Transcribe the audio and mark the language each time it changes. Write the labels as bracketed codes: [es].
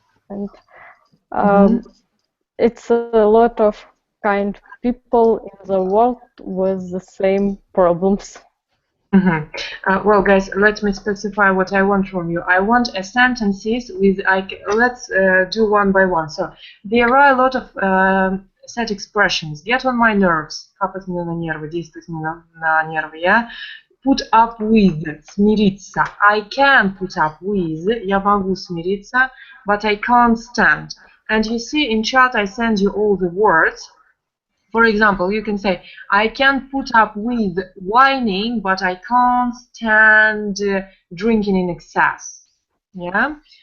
[en] And it's a lot of kind people in the world with the same problems. Well, guys, let me specify what I want from you. I want a sentences with, let's do one by one. So, there are a lot of set expressions. Get on my nerves. [ru] Капать мне на нервы, действовать мне на нервы, yeah? [en] Put up with, [ru] смириться. [en] I can put up with, [ru] я могу смириться, [en] but I can't stand. And you see in chat I send you all the words. For example, you can say, I can put up with whining, but I can't stand drinking in excess. Yeah?